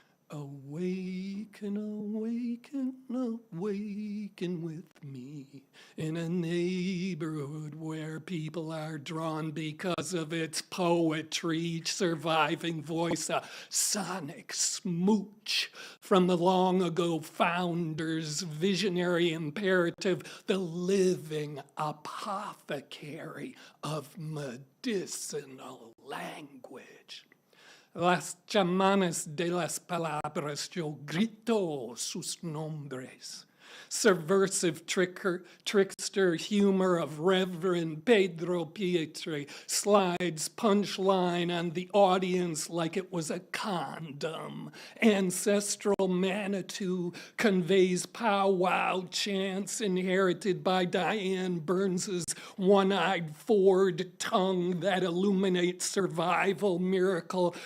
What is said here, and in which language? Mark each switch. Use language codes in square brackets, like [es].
[en] Awaken, awaken, awaken with me in a neighborhood where people are drawn because of its poetry, each surviving voice a sonic smooch from the long ago founders' visionary imperative, the living apothecary of medicinal language. [es] Las chamanes de las palabras, yo grito sus nombres. [en] Subversive trickster humor of Reverend Pedro Pietri slides punchline on the audience like it was a condom. Ancestral Manitou conveys powwow chants inherited by Diane Burns's one-eyed Ford tongue that illuminates survival miracle.